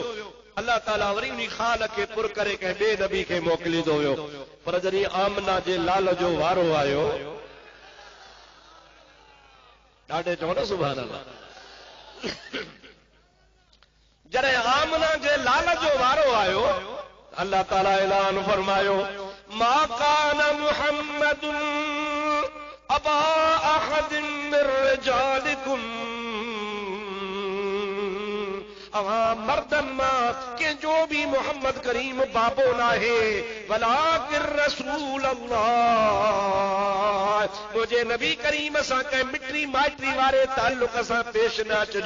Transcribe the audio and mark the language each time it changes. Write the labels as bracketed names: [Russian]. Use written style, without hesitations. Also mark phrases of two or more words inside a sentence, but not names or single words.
[Sindhi] अल्लाह ताला वरी उन ख़ाल खे पुर करे कंहिं ॿिए नबी खे मोकिलींदो वियो। पर जॾहिं आमना जे लाल जो वारो आयो, ॾाढे चओ न [Arabic] سبحان الله, [Sindhi] जॾहिं आमना जे लाल जो वारो आयो, अल्लाह ताला ऐलान फरमायो [Arabic] ما كان محمد أبا أحد من رجالكم. [Sindhi] अवां मर्दन मां कंहिंजो बि मोहम्मद करीम बाबो नाहे, [Arabic] ولكن رسول الله. [Sindhi] मुझे नबी करीम सां कंहिं मिटरी माइटरी वारे ताल्लुक सां पेश न अचिजो।